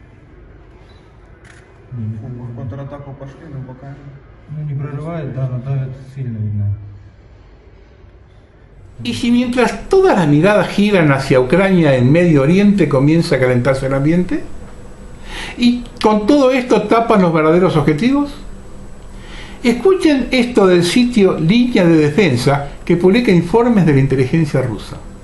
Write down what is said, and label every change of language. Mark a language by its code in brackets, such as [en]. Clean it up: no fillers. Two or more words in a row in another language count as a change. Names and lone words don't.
[ru] В контратаку пошли, но пока... Ну, не прорывает, да, но давят сильно, видно. [es] Y si mientras todas las miradas giran hacia Ucrania en Medio Oriente comienza a calentarse el ambiente, y con todo esto tapan los verdaderos objetivos. Escuchen esto del sitio Línea de Defensa, que publica informes de la inteligencia rusa.